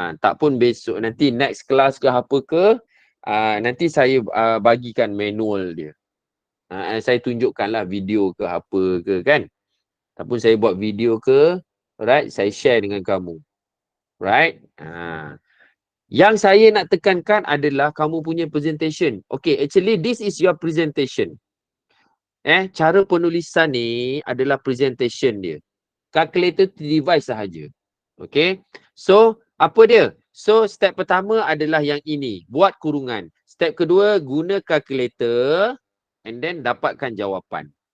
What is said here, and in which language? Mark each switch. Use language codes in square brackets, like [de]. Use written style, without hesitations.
[ms] Tak pun besok nanti next class ke apa ke, nanti saya bagikan manual dia. Saya tunjukkanlah video ke apa ke kan. Ataupun saya buat video ke, alright, saya share dengan kamu. Right? Yang saya nak tekankan adalah kamu punya presentation. [en] Okay, actually this is your presentation. [ms] Cara penulisan ni adalah presentation dia. Calculator device sahaja. Okay. So, apa dia? So, step pertama adalah yang ini. Buat kurungan. Step kedua, guna calculator and then dapatkan jawapan.